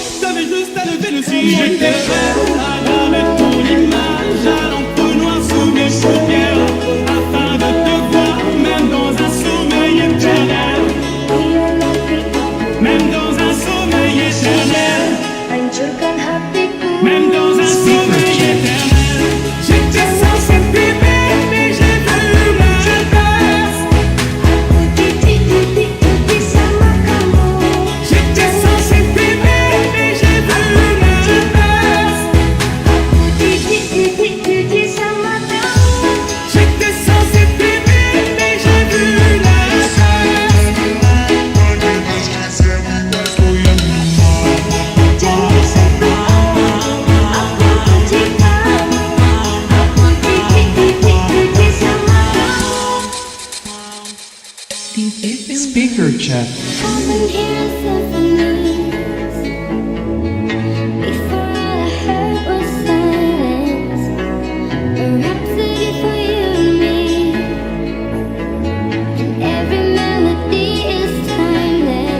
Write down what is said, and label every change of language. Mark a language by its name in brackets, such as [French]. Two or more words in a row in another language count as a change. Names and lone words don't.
[French] T'avais juste à lever le cil. J'étais prêt à graver ton image à l'encre noire sous mes paupières afin de te voir même dans un sommeil éternel. Même dans un sommeil éternel. [Indonesian] Hancurkan hatiku. [French] Même dans un sommeil éternel. J'étais censé t'aimer, mais j'ai vu l'inverse. [Indonesian] Aku titik-titik sama kamu. [French] J'étais censé t'aimer, mais j'ai vu l'inverse. [Indonesian] Aku titik-titik sama kamu. [French] J'étais censé t'aimer, mais j'ai vu l'inverse. [Indonesian] Jangan sentuh aku benci kamu. Aku titik-titik sama kamu. [English] Speaker check. Come and hear a symphony. Before all I heard was silence. A rhapsody for you and me. And every melody is timeless.